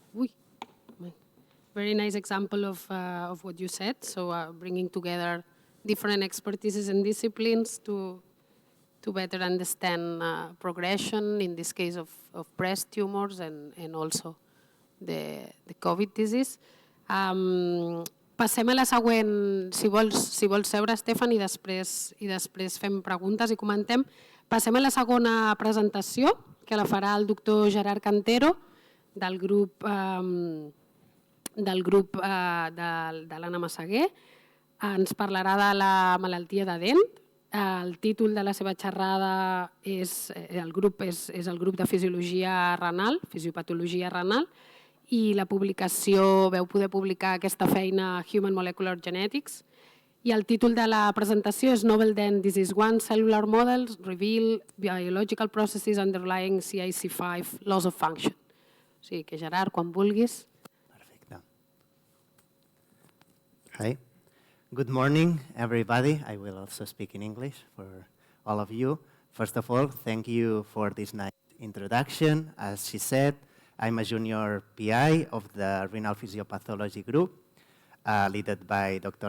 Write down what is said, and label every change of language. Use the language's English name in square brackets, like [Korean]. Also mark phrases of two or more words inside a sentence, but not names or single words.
[English] Very nice example of what you said. So bringing together different expertises and disciplines to better understand progression, in this case of breast tumors and also the COVID disease. [Catalan] Passem a la següent, si vols seure, Stefan, i després fem preguntes i comentem. Passem a la segona presentació, que la farà el doctor Gerard Cantero, del grup de l'Anna Massaguer. Ens parlarà de la malaltia de Dent. El títol de la seva xerrada és el grup de fisiologia renal, fisiopatologia renal, i la publicació, veu poder publicar aquesta feina a Human Molecular Genetics. I el títol de la presentació és Novel Dent Disease 1 Cellular Models Reveal Biological Processes Underlying CIC5 Loss of Function. O sigui que, Gerard, quan vulguis. Perfecte. Hi. [English] Good morning, everybody. I will also speak in English for all of you. First of all, thank you for this nice introduction. As she said, I'm a junior PI of the Renal Physiopathology Group, led by Dr.